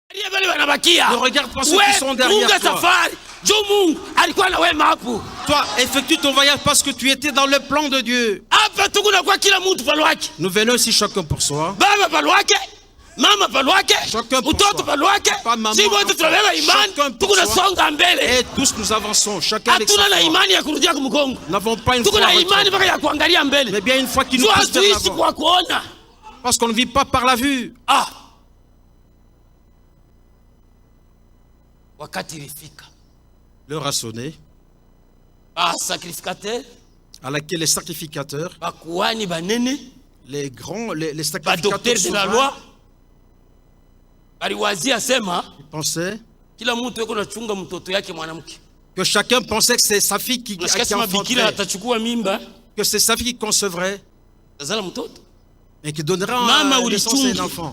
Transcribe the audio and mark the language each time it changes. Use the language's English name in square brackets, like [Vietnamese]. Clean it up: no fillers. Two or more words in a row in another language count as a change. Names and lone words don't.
[French] Ne regarde pas ceux qui sont derrière toi. Toi, effectue ton voyage parce que tu étais dans le plan de Dieu. Nous venons ici chacun pour soi. [Swahili] Mama palwake, mtoto palwake, si wote tunabeba imani, tuko nasonga mbele. [French] Et tous nous avançons, chacun avec sa foi. [Swahili] Hatuna na imani ya kurudia kumgongo. [French] N'avons pas une foi. [Swahili] Tuko na imani mpaka ya kuangalia mbele. [French] Mais bien une foi qui nous pousse vers l'avant. [Swahili] Kwa kuona. [French] Parce qu'on ne vit pas par la vue. [Swahili] Ah. Wakati ilifika. [French] L'heure a sonné. Sacrificateur. À laquelle les sacrificateurs, [Swahili] bakuani banene, [French] les grands, les sacrificateurs de la loi, ils pensaient que chacun pensait que c'est sa fille qui enfanterait, que c'est sa fille qui concevrait et qui donnera naissance à un enfant.